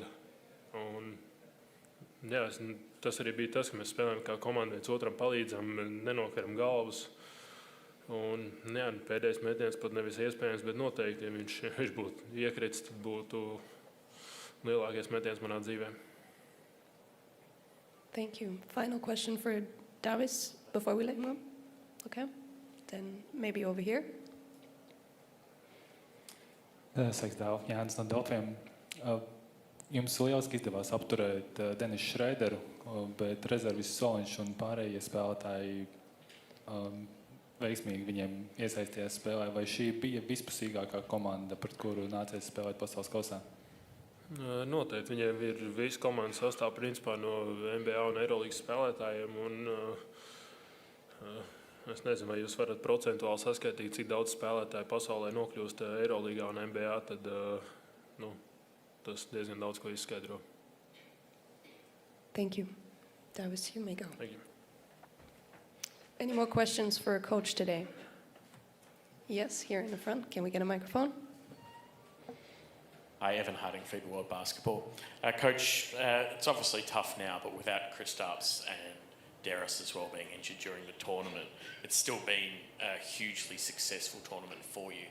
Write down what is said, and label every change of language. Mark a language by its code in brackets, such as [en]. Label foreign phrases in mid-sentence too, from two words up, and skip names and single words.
[lv] Un, jā, tas arī bija tas, ka mēs spēlējam kā komanda, viens otram palīdzam, nenokaram galvas. Un, jā, pēdējais metiens pat nevis iespējams, bet noteikti, ja viņš būtu iekritis, tad būtu lielākais metiens manā dzīvē. [en] Thank you. Final question for Davis before we let him go. Okay. Then maybe over here. [lv] Sveiks, Dāv. Jānis no Delfiem. Jums lieliski izdevās apturēt Denisu Šreideru, bet rezervis Soliņš un pārējie spēlētāji veiksmīgi viņiem iesaistījās spēlē. Vai šī bija vispusīgākā komanda, pret kuru nācies spēlēt pasaules kausā? Noteikti. Viņiem ir visa komandas sastāv principā no NBA un Eirolīgas spēlētājiem. Un, es nezinu, vai jūs varat procentuāli saskaitīt, cik daudz spēlētāju pasaulē nokļūst Eirolīgā un NBA, tad tas diezgan daudz ko izskaidro. [en] Thank you. Davis, you may go. Thank you. Any more questions for Coach today? Yes, here in the front. Can we get a microphone? Hi, Evan Harding, FIBA World Basketball. Coach, it's obviously tough now, but without Kristaps and Deris as well being injured during the tournament, it's still been a hugely successful tournament for you.